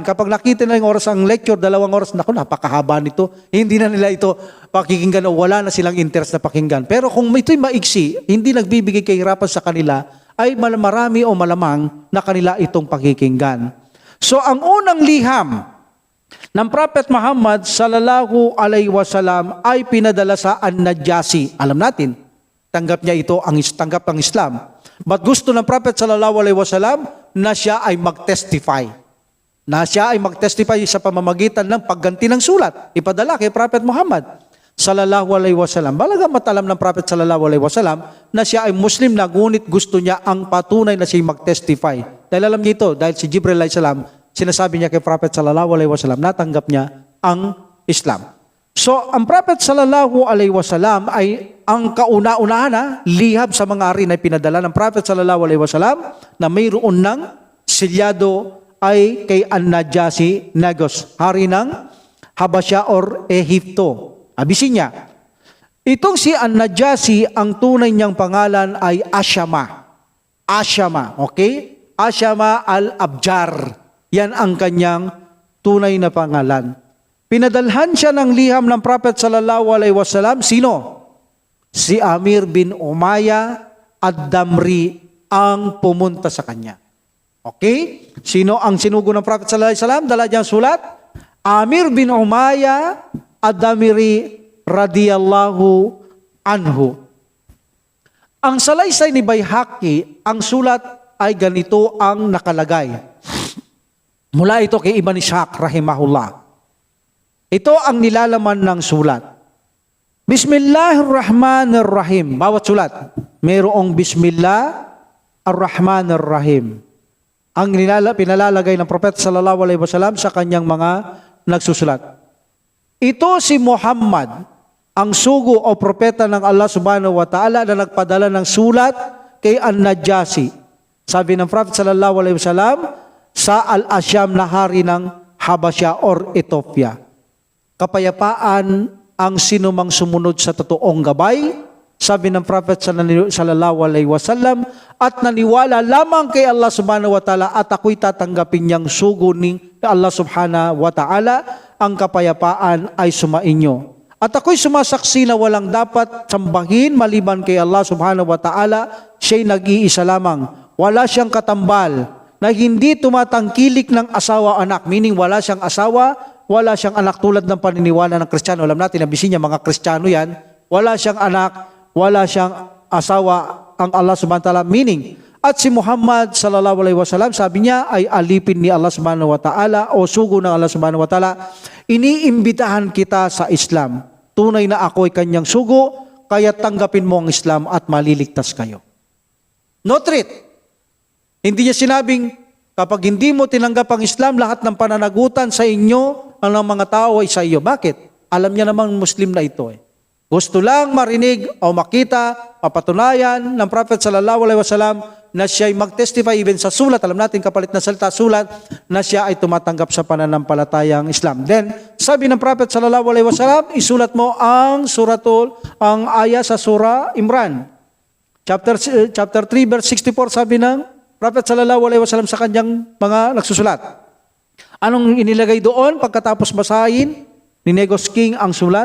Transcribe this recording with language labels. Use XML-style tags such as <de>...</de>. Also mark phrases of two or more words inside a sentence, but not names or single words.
<tl>Kapag nakita na yung oras ang lecture, 2 oras, naku, napakahaba nito. Hindi na nila ito pakikinggan o wala na silang interest na pakinggan. Pero kung ito'y maiksi, hindi nagbibigay kahirapan sa kanila, ay marami o malamang na kanila itong pakikinggan. So ang unang liham ng Prophet Muhammad</tl> <ar>sallallahu alaihi wasallam</ar> <tl>ay pinadala sa An-Najasi. Alam natin, tanggap niya ito, tanggap ang Islam. But gusto ng Prophet</tl> <ar>sallallahu alaihi wasallam</ar> <tl>na siya ay mag-testify. Na siya ay mag-testify sa pamamagitan ng pagganti ng sulat. Ipadala kay Prophet Muhammad</tl> <ar>sallallahu alaihi wasallam.</ar> <tl>Balaga matalam ng Prophet</tl> <ar>sallallahu alaihi wasallam</ar> <tl>na siya ay Muslim na ngunit gusto niya ang patunay na siya mag-testify. Dahil alam niya ito, dahil si Jibril</tl> <ar>alaihi salam,</ar> <tl>sinasabi niya kay Prophet</tl> <ar>sallallahu alaihi wasallam,</ar> <tl>natanggap niya ang Islam. So, ang Prophet</tl> <ar>sallallahu alaihi wasallam</ar> <tl>ay ang kauna-unahan liham sa mga ari na pinadala ng Prophet</tl> <ar>sallallahu alaihi wasallam</ar> <tl>na mayroon ng silyado ay kay An-Najasi Negos, hari ng Habasya or Ehipto, Abyssinia. Itong si An-Najasi, ang tunay niyang pangalan ay Asyama. Asyama, okay? Asyama al-Abjar. Yan ang kanyang tunay na pangalan. Pinadalhan siya ng liham ng Prophet</tl> <ar>sallallahu alaihi wasallam.</ar> <tl>Sino? Si Amir bin Umayyah ad-Damri ang pumunta sa kanya. Okay? Sino ang sinugo ng Prophet</tl> <ar>sallallahu alaihi wasallam?</ar> <tl>Dala diyang sulat. Amir bin Umayyah ad-Damri</tl> <ar>radiyallahu anhu.</ar> <tl>Ang salaysay ni Baihaqi, ang sulat ay ganito ang nakalagay. Mula ito kay Ibn Ishaq rahimahullah. Ito ang nilalaman ng sulat. Bismillahirrahmanirrahim. Bawat sulat, mayroong</tl> <ar>Bismillah ar-Rahmanir-Rahim.</ar> <tl>Ang pinalalagay ng Propeta</tl> <ar>sallallahu alaihi wasallam</ar> <tl>sa kanyang mga nagsusulat. Ito si Muhammad, ang sugo o propeta ng Allah</tl> <ar>subhanahu wa ta'ala</ar> <tl>na nagpadala ng sulat kay An-Najasi. Sabi ng Prophet</tl> <ar>sallallahu alaihi wasallam,</ar> <tl>sa Al-Asyam na hari ng Habasya or Ethiopia. Kapayapaan ang sinumang sumunod sa totoong gabay, sabi ng Prophet</tl> <ar>sallallahu alaihi wasallam,</ar> <tl>at naniwala lamang kay Allah</tl> <ar>subhanahu wa ta'ala</ar> <tl>at ako'y tatanggapin niyang sugo ni Allah</tl> <ar>subhanahu wa ta'ala,</ar> <tl>ang kapayapaan ay sumainyo. At ako'y sumasaksi na walang dapat sambahin maliban kay Allah</tl> <ar>subhanahu wa ta'ala,</ar> <tl>siya'y nag-iisa lamang. Wala siyang katambal, na hindi tumatangkilik ng asawa anak, meaning wala siyang asawa, wala siyang anak tulad ng paniniwala ng Kristiyano. Alam natin, Abyssinia, mga Kristiyano yan, wala siyang anak, wala siyang asawa ang Allah</tl> <ar>subhanahu wa ta'ala,</ar> <tl>meaning, at si Muhammad</tl> <ar>sallallahu alaihi wasallam,</ar> <tl>sabi niya, ay alipin ni Allah</tl> <ar>subhanahu wa ta'ala</ar> <tl>o sugo ng Allah</tl> <ar>subhanahu wa ta'ala.</ar> <tl>Iniimbitahan kita sa Islam. Tunay na ako ay kanyang sugo, kaya tanggapin mo ang Islam at maliligtas kayo.</tl> <en>No treat.</en> <tl>Hindi niya sinabing, kapag hindi mo tinanggap ang Islam, lahat ng pananagutan sa inyo, ang mga tao ay sa iyo. Bakit? Alam niya namang Muslim na ito eh. Gusto lang marinig o makita, mapatunayan ng Prophet</tl> <ar>sallallahu alaihi wasallam</ar> <tl>na siya ay mag-testify even sa sulat. Alam natin kapalit na salita sulat na siya ay tumatanggap sa pananampalatayang Islam. Then, sabi ng Prophet</tl> <ar>sallallahu alaihi wasallam,</ar> <tl>isulat mo ang aya sa surah Imran. Chapter 3 verse 64, sabi ng Prophet</tl> <ar>sallallahu alaihi wasallam</ar> <tl>sa kanyang mga nagsusulat. Anong inilagay doon pagkatapos basahin ni Negos King ang sulat?</tl>